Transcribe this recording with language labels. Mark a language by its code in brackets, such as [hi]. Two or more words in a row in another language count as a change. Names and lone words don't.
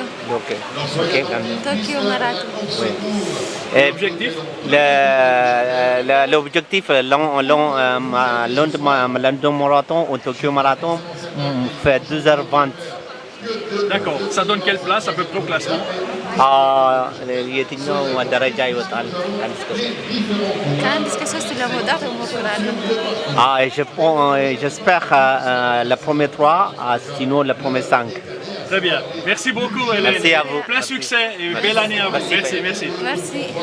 [fr] Tokyo Marathon. Oui. L'objectif? L'objectif London Marathon ou Tokyo Marathon fait 2h20. D'accord. Ça donne quelle place à peu près au classement? [am] የትኛው ደረጃ ይወጣል? ከአንድ እስከ 3 ለመውጣት እሞክራለሁ። [fr] J'espère le premier 3, sinon le premier 5. Très bien. Merci beaucoup Hélène. Merci à vous. Plein succès et belle année à vous. Merci. Merci.